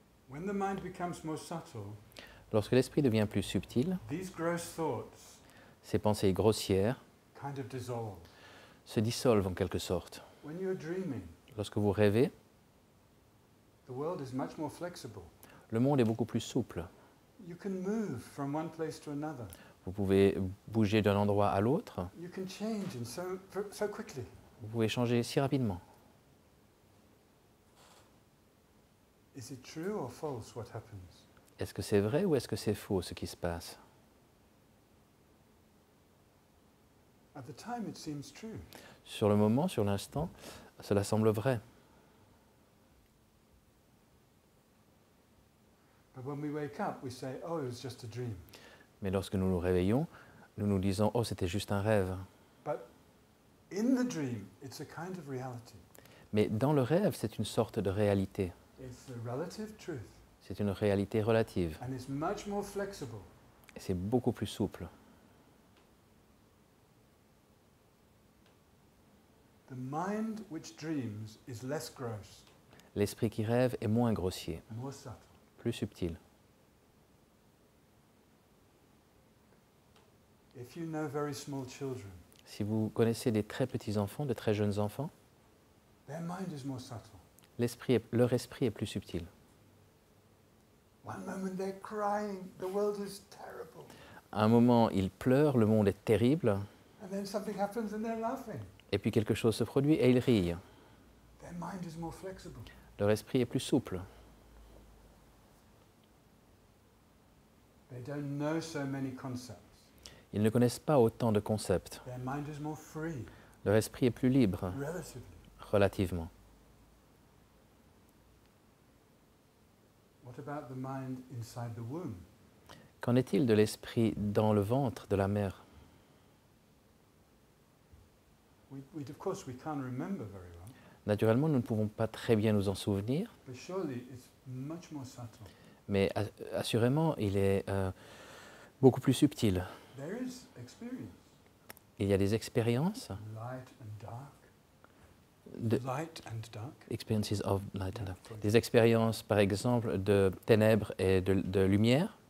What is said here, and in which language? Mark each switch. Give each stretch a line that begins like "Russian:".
English: When the mind becomes more subtle,
French: Lorsque l'esprit devient plus subtil,
English: these gross thoughts
French: ces pensées grossières
English: kind of dissolve.
French: se dissolvent en quelque sorte.
English: When you're dreaming,
French: Lorsque vous rêvez,
English: the world is much more flexible.
French: le monde est beaucoup plus souple.
English: You can move from one place to another.
French: Vous pouvez bouger d'un endroit à l'autre,
English: You can change so quickly.
French: vous pouvez changer si rapidement.
English: Is it true or false what happens?
French: Est-ce que c'est vrai ou est-ce que c'est faux ce qui se passe?
English: At the time it seems true.
French: Sur le moment, sur l'instant, cela semble vrai.
English: But when we wake up, we say, oh, it was just a dream.
French: Mais lorsque nous nous réveillons, nous nous disons « Oh, c'était juste un rêve
English: But in the dream, it's a kind of reality. ».
French: Mais dans le rêve, c'est une sorte de réalité.
English: It's a relative truth.
French: C'est une réalité relative.
English: And it's much more flexible.
French: Et c'est beaucoup plus souple.
English: The mind which dreams is less gross,
French: L'esprit qui rêve est moins grossier,
English: more subtle.
French: plus subtil.
English: If you know very small children,
French: Si vous connaissez des très petits enfants, de très jeunes enfants,
English: their mind is more subtle.
French: leur esprit est plus subtil.
English: One moment they're crying, the world is terrible.
French: À un moment, ils pleurent, le monde est terrible,
English: And then something happens and they're laughing.
French: et puis quelque chose se produit et ils rient.
English: Their mind is more flexible.
French: Leur esprit est plus souple.
English: They don't know so many concepts.
French: Ils ne connaissent pas autant de concepts.
English: Their mind is more free,
French: Leur esprit est plus libre,
English: relatively.
French: relativement.
English: What about the mind inside the womb?
French: Qu'en est-il de l'esprit dans le ventre de la mère?
English: Of course, we can't remember very well,
French: Naturellement, nous ne pouvons pas très bien nous en souvenir,
English: but surely it's much more subtle.
French: mais assurément, il est beaucoup plus subtil.
English: There is experience,
French: Il y a des expériences,
English: light and dark,
French: de,
English: light and dark. experiences of light and dark. For
French: Des expériences, par exemple, de ténèbres et de lumière,